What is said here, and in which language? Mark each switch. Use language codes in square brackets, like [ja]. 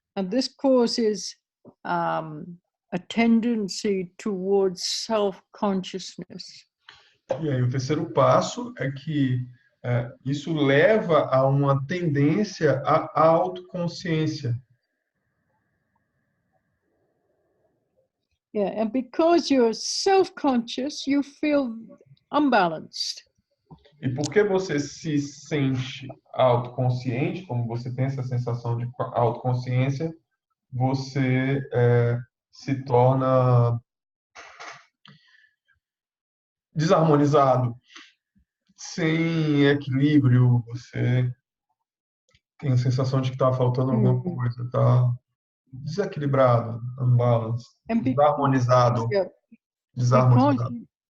[en] this causes a tendency towards self-consciousness. [pt] E aí o terceiro passo é que isso leva a uma tendência à autoconsciência. [en] Yeah, and because you're self-conscious, you feel unbalanced. [pt] E porque você se sente autoconsciente, como você tem essa sensação de autoconsciência, você se torna desarmonizado, sem equilíbrio, você tem a sensação de que está faltando alguma coisa, está desequilibrado, unbalanced, desarmonizado, desarmonizado.